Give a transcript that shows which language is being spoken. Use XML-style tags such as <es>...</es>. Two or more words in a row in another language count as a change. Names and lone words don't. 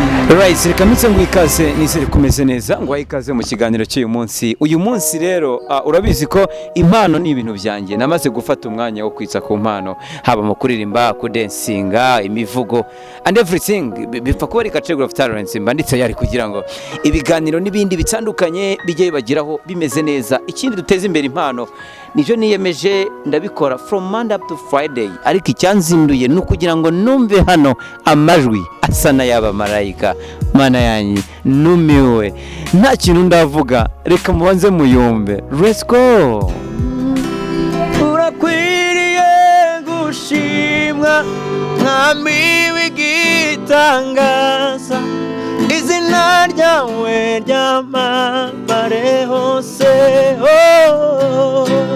<en>Right,</en> <rw>reka mpitse nguhe ikaze, nizere ko umeze neza, nguhaye ikaze mu kiganiro cy'uyu munsi. Uyu munsi rero, ah, urabizi ko impano ni ibintu byanjye. Namaze gufata umwanya wo kwitsa ku mpano, haba mu kuririmba, kudensinga, imivugo,</rw> <en>and everything.</en> <rw>Bi-, bipfa kuba ari</rw> <en>category of talents,</en> <rw>mba ndi tayari kugira ngo ibiganiro n'ibindi bitandukanye bijye bibageraho bimeze neza. Ikindi duteze imbere impano, nibyo niyemeje ndabikora</rw> <en>from Monday up to Friday.</en> <rw>Ariko icyanzinduye ni ukugira ngo numve hano amajwi asa n'ay'abamarayika. Mana yanjye, numiwe. Nta kintu ndavuga, reka mubanze muyumve.</rw> <en>Let's go!</en> <rw>Urakwiriye gushimwa, Mwami w'igitangaza. Izina ryawe ryamamare hose. Oh.</rw>